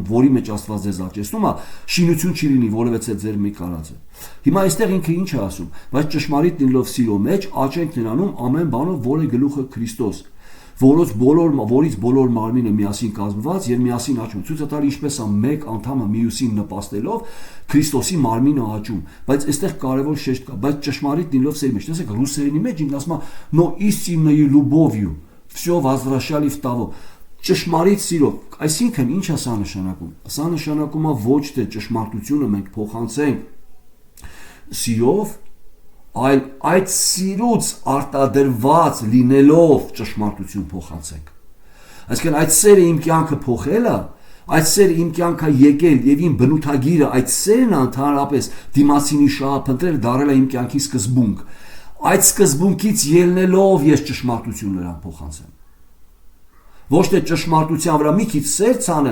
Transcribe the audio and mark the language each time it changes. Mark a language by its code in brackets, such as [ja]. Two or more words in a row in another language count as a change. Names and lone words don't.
[hy] որի մեջ Աստված ձեզ աճեցնում է, շինություն չի լինի, որովհետեւ ձեր մի կարածը։ Հիմա այստեղ ինքը ինչ է ասում, բայց ճշմարիտ լինելով սիրո մեջ, աճենք նրանում ամեն բանով, որ է գլուխը Քրիստոս, որից բոլոր մարմինը միասին կազմված եւ միասին աճում։ Ցույց է տալի ինչպես է մեկ անդամը մյուսին նպաստելով Քրիստոսի մարմինը աճում, բայց այստեղ կարևոր շեշտ կա, բայց ճշմարիտ լինելով սերի մեջ։ Տեսեք ռուսերենի մեջ ինքն ասում է [ru] «но истинной любовью всё возвращали в того». [hy] Ճշմարիտ սիրով, այսինքն ինչ է սա նշանակում։ Սա նշանակում է ոչ թե ճշմարտությունը մենք փոխանցենք սիրով, այլ այդ սիրուց արտադրված լինելով ճշմարտություն փոխանցենք։ Այսինքն այդ սերը իմ կյանքը փոխել է, այդ սերը իմ կյանքը եկել եւ իմ բնութագիրը այդ սերն ընդհանրապես դիմացինի շահափնտրել դարել է իմ կյանքի սկզբունք։ Այդ սկզբունքից ելնելով ես ճշմարտություն նրան փոխանցեմ։ Ոչ թե ճշմարտության վրա մի քիչ սեր ցանեմ,